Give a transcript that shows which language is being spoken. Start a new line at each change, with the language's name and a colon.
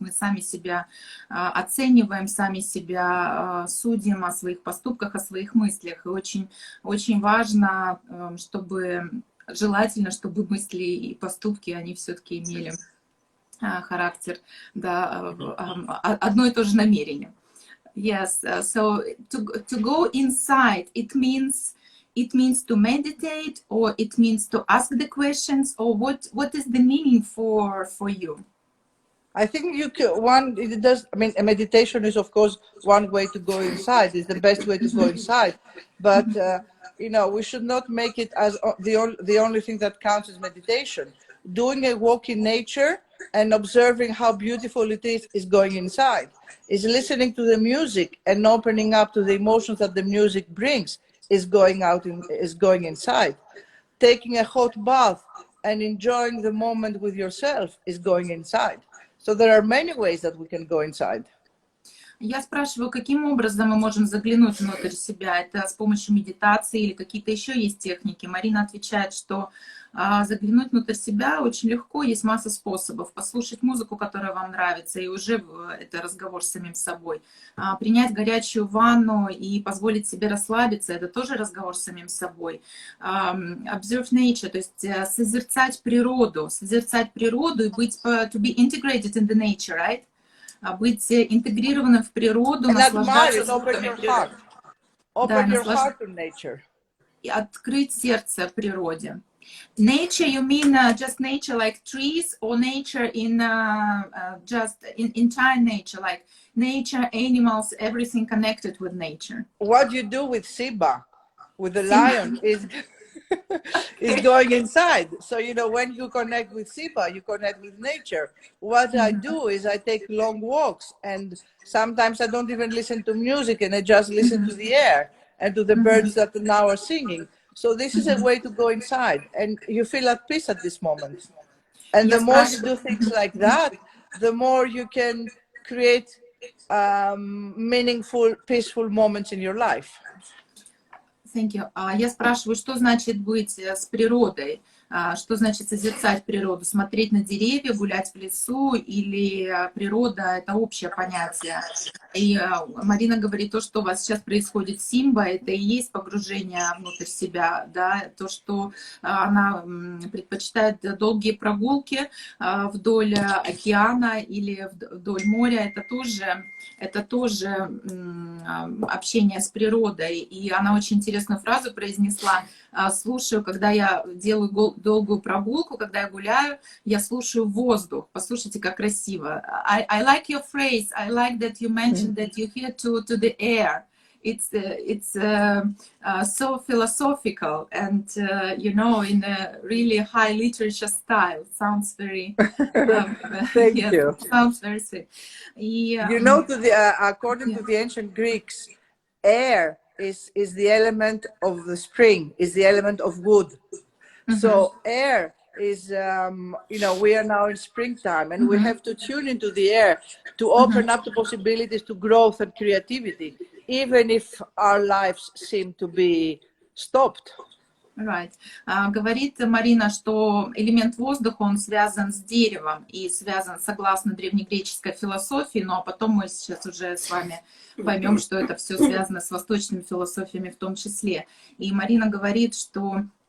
Russian: Мы сами себя оцениваем, сами себя судим о своих поступках, о своих мыслях. И очень, очень важно, желательно, чтобы мысли и поступки, они все-таки имели характер, да, одно и то же намерение.
English: Yes, so to go inside, it means to meditate, or it means to ask the questions, or what is the meaning for you? I think you can, it does, I mean, a meditation is of course one way to go inside, is the best way to go inside, but you know, we should not make it as the only thing that counts as meditation. Doing a walk in nature and observing how beautiful it is going inside. Is listening to the music and opening up to the emotions that the music brings is going inside. Taking a hot bath and enjoying the moment with yourself is going inside. So there are many ways that we can go inside.
Russian: Я спрашиваю, каким образом мы можем заглянуть внутрь себя? Это с помощью медитации или какие-то еще есть техники? Марина отвечает, что заглянуть внутрь себя очень легко, есть масса способов. Послушать музыку, которая вам нравится, и уже это разговор с самим собой. Принять горячую ванну и позволить себе расслабиться, это тоже разговор с самим собой.
English: Observe nature,
Russian: то есть созерцать природу и быть,
English: to be integrated in the nature, right?
Russian: Быть интегрированным в природу, наслаждаться звуками природы.
English: Open your heart to nature.
Russian: И открыть сердце природе.
English: Nature, you mean just nature like trees, or nature in just in entire nature, like nature, animals, everything connected with nature? What you do with Simba, with the lion, is going inside. So, you know, when you connect with Simba, you connect with nature. What I do is I take long walks, and sometimes I don't even listen to music, and I just listen to the air and to the birds that now are singing. So this is a way to go inside, and you feel at peace at this moment. And the more you do things like that, the more you can create meaningful, peaceful moments in your life. Thank you.
Russian: Я спрашиваю, что значит быть с природой? Что значит созерцать природу? Смотреть на деревья, гулять в лесу, или природа — это общее понятие? И Марина говорит, то, что у вас сейчас происходит с Симба, это и есть погружение внутрь себя, да? То, что она предпочитает долгие прогулки вдоль океана или вдоль моря, это тоже общение с природой. И она очень интересную фразу произнесла: слушаю, когда я делаю долгую прогулку, когда я гуляю, я слушаю воздух. Послушайте, как красиво.
English: I like your phrase. I like that you mentioned that you hear to the air. It's so philosophical and you know, in a really high literature style. Sounds very Thank you. Sounds very sweet. You know, according to the ancient Greeks, air is the element of the spring, is the element of wood. So air is, you know, we are now in springtime, and we have to tune into the air to open up the possibilities to growth and creativity, even if our lives seem to be stopped. Right.
Russian: Говорит Марина, что элемент воздуха, он связан с деревом и связан согласно древнегреческой философии, но потом мы сейчас уже с вами поймем, что это все связано с восточными философиями в том числе. И Марина говорит, что